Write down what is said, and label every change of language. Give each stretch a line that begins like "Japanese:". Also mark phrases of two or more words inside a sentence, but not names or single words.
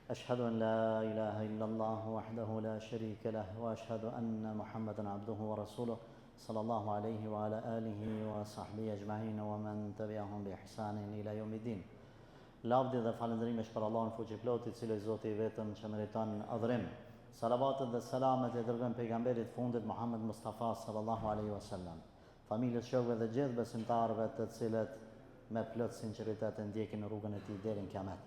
Arabic: أشهد أن لا إله إلا الله وحده لا شريك له وأشهد أن محمدا عبده ورسوله صلى الله عليه وعلى آله وصحبه أجمعين ومن تبعهم بإحسان إلى يوم الدين.
Albanian: Lavdi dhe falëndrimi është për Allahun fuqiplot, i cili Zoti i vetëm që meriton adhurim. Salavatet dhe selamet e dërgojmë pejgamberit fundit Muhammed Mustafa
Arabic: صلى الله عليه وسلم,
Albanian: familjes, shokëve dhe gjithë besimtarëve të cilët me plot sinqeritet ndjekin rrugën e tij deri në kiamet.